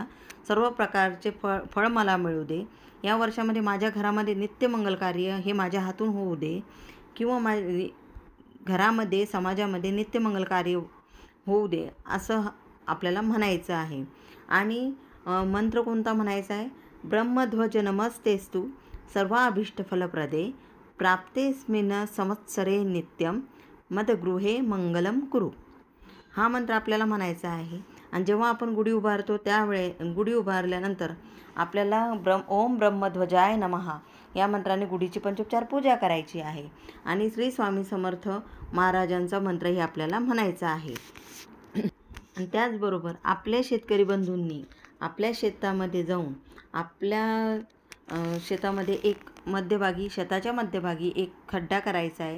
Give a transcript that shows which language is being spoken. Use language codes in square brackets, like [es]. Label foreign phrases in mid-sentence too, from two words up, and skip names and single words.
[mr] सर्व प्रकारचे फळ मला मिळू दे, या वर्षामध्ये माझ्या घरामध्ये नित्य मंगल कार्य हे माझ्या हातून होऊ दे, किंवा घरामध्ये समाजामध्ये नित्य मंगल कार्य होऊ दे असं आपल्याला म्हणायचं आहे। आणि मंत्र कोणता म्हणायचा आहे? [sa] ब्रह्मध्वज नमस्तेस्तु सर्वाभीष्ट फलप्रदे प्राप्तेस्मिन् संवत्सरे नित्यम मदगृहे मंगलम कुरु। [mr] हा मंत्र आपल्याला म्हणायचा आहे। आणि जेव्हा आपण गुढी उभारतो गुढी उभारल्यानंतर आपल्याला [sa] ओम ब्रह्मध्वजाय नमः [mr] या मंत्राने गुढीची पंचोपचार पूजा करायची आहे आणि श्री स्वामी समर्थ महाराजांचा मंत्रही आपल्याला म्हणायचा आहे। आणि त्याचबरोबर आपल्या शेतकरी बंधूंनी आपल्या शेतामध्ये जाऊन आपल्या शेतामध्ये शेताच्या मध्यभागी एक खड्डा करायचा आहे।